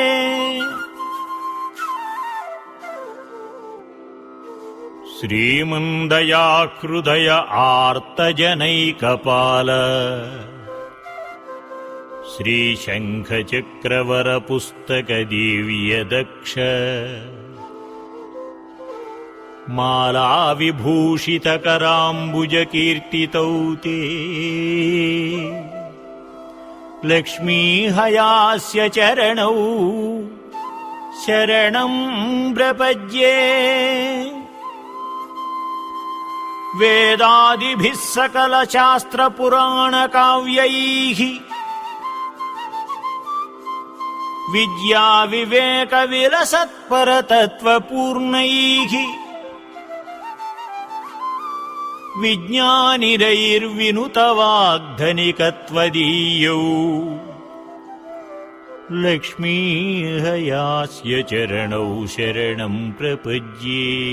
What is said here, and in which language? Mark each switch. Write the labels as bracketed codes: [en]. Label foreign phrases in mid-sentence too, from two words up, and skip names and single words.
[sa] श्रीमन्दयाहृदय आर्तजनैकपाल श्रीशङ्खचक्रवरपुस्तकदिव्यदक्ष मालाविभूषितकराम्बुजकीर्तितौ ते लक्ष्मीहयास्य चरणौ శరణం ప్రపద్యే వేదాదిభిః సకల శాస్త్ర పురాణ కావ్యైః విద్యా వివేక విలసత్పరతత్వపూర్ణైః విజ్ఞానిరైర్వినుతవాగ్ధనికత్వదీయౌ లక్ష్మీహయాస్య చరణౌ శరణం ప్రపద్యే.